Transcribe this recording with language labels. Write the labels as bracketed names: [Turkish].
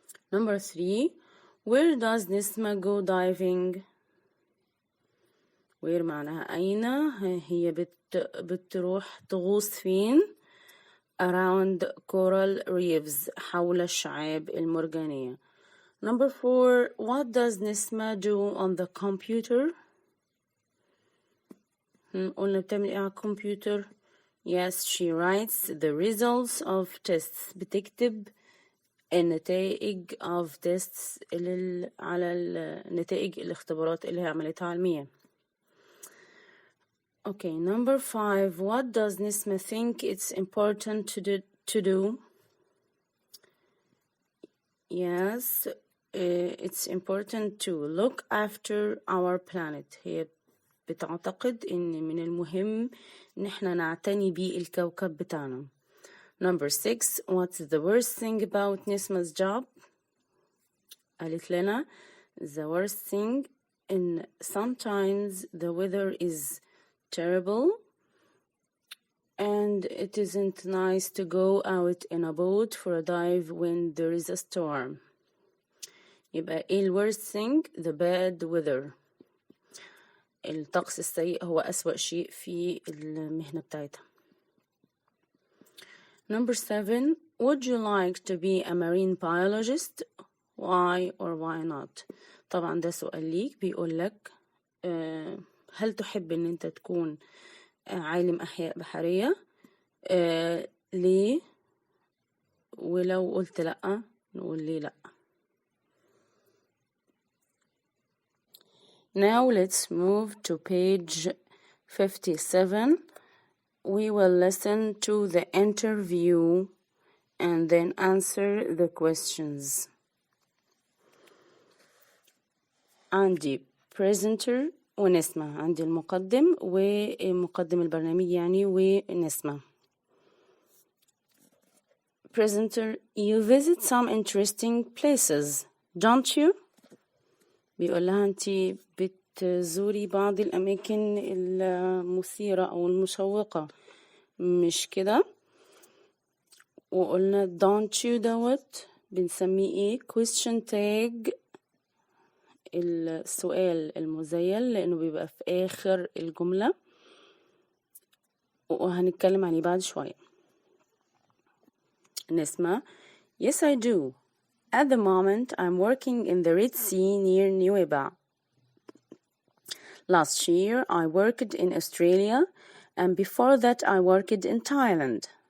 [English] Number 3 where does Nesma go diving؟ where [Arabic] معناها أين، هي بتروح تغوص فين؟ [English] around coral reefs [Arabic] حول الشعاب المرجانية. [English] Number 4 what does Nesma do on the computer؟ [Arabic] قلنا بتعمل ايه على الكمبيوتر؟ [English] Yes, she writes the results of tests. [Arabic] بتكتب النتائج [English] of tests [Arabic] على نتائج الاختبارات اللي هي عملتها علميا. [English] Okay, number 5 what does Nesma think it's important to do؟ Yes, it's important to look after our planet. [Arabic] هي بتعتقد إن من المهم إن احنا نعتني بيه الكوكب بتاعنا. [English] Number 6 what's the worst thing about Nesma's job؟ [Arabic] قالت لنا [English] the worst thing in sometimes the weather is terrible and it isn't nice to go out in a boat for a dive when there is a storm. [Arabic] يبقى ايه [English] worst thing؟ the bad weather. [Arabic] الطقس السيء هو أسوأ شيء في المهنة بتاعتها. [English] Number 7 would you like to be a marine biologist؟ why or why not؟ [Arabic] طبعا ده سؤال ليك، بيقول لك هل تحب ان انت تكون عالم أحياء بحرية؟ ليه؟ ولو قلت لأ نقول ليه لأ. [English] Now let's move to page 57. We will listen to the interview and then answer the questions. [Arabic] عندي presenter ونسمة، عندي المقدم ومقدم البرنامج يعني ونسمة. [English] Presenter, you visit some interesting places. don't you؟ [Arabic] بيقول لها أنتي بتزوري بعض الأماكن المثيرة أو المشوقة مش كده؟ وقلنا [English] don't you [Arabic] دوت بنسميه ايه؟ question tag، السؤال المزيل، لأنه بيبقى في آخر الجملة وهنتكلم عليه بعد شوية. نسمع [English] Yes I do. At the moment I'm working in the Red Sea near Nueva. Last year I worked in Australia and before that I worked in Thailand.